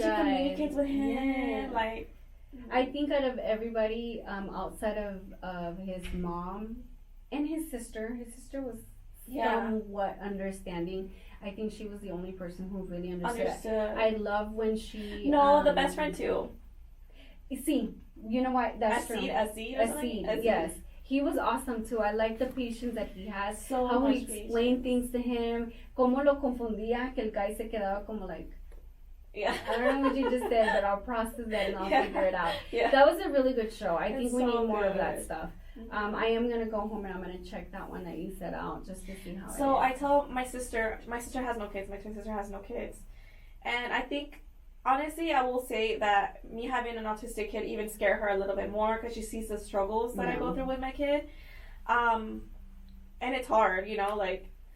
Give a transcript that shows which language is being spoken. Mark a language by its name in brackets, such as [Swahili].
[English] And she communicates with him. Yeah. Like, I think out of everybody, outside of his mom and his sister was somewhat understanding. I think she was the only person who really understood. I love when she... No, the best friend too. See, you know what? That's true. A seed, yes. he was awesome too. I like the patience that he has. So how much he explained things to him. [Spanish] Cómo lo confundía, que [English] el guy se quedaba como like, yeah. I don't know what you just said, but I'll process that and I'll figure it out. Yeah. That was a really good show. I think we so need more good. of that stuff. Mm-hmm. I am gonna go home and I'm gonna check that one that you set out just to see how. So I tell my sister has no kids. My twin sister has no kids, and I think honestly, I will say that me having an autistic kid even scare her a little bit more because she sees the struggles that I go through with my kid, and it's hard, you know, like.